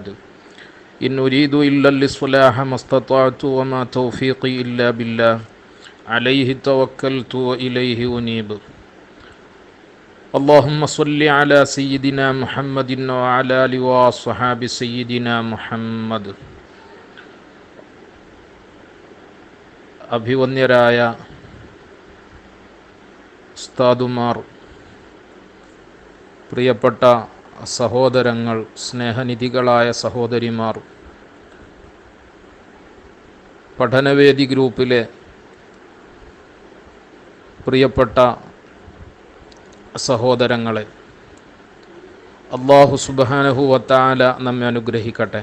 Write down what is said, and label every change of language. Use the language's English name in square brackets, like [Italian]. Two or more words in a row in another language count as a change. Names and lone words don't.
[Arabic] إن أريد إلا الإصلاح ما استطعت وما توفيقي إلا بالله، عليه توكلت وإليه أنيب. اللهم صل على سيدنا محمد وعلى آله وصحاب سيدنا محمد. [Malayalam] അഭിവന്യരായ ഉസ്താദുമാർ, പ്രിയപ്പെട്ട സഹോദരങ്ങൾ, സ്നേഹനിധികളായ സഹോദരിമാർ, പഠനവേദി ഗ്രൂപ്പിലെ പ്രിയപ്പെട്ട സഹോദരങ്ങളെ, [Arabic] الله سبحانه وتعالى [Malayalam] നമ്മെ അനുഗ്രഹിക്കട്ടെ.